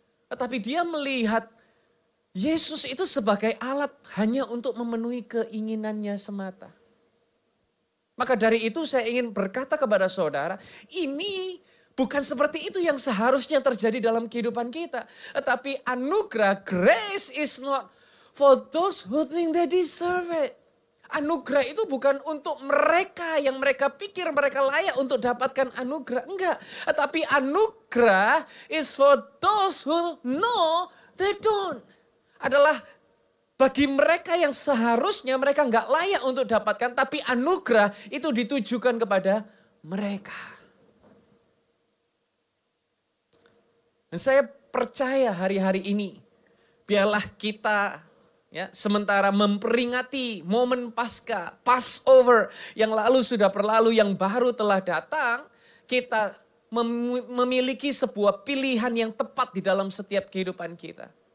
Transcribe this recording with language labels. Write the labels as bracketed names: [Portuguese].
[Indonesian] Tetapi dia melihat Yesus itu sebagai alat hanya untuk memenuhi keinginannya semata. Maka dari itu saya ingin berkata kepada saudara, ini bukan seperti itu yang seharusnya terjadi dalam kehidupan kita. Tetapi anugerah, [English] grace is not for those who think they deserve it. [Indonesian] Anugerah itu bukan untuk mereka yang mereka pikir mereka layak untuk dapatkan anugerah. Enggak. Tetapi anugerah [English] is for those who know they don't. [Indonesian] Adalah bagi mereka yang seharusnya mereka enggak layak untuk dapatkan. Tapi anugerah itu ditujukan kepada mereka. Dan saya percaya hari-hari ini, biarlah kita sementara memperingati momen Paskah, Passover yang lalu sudah berlalu, yang baru telah datang, kita memiliki sebuah pilihan yang tepat di dalam setiap kehidupan kita.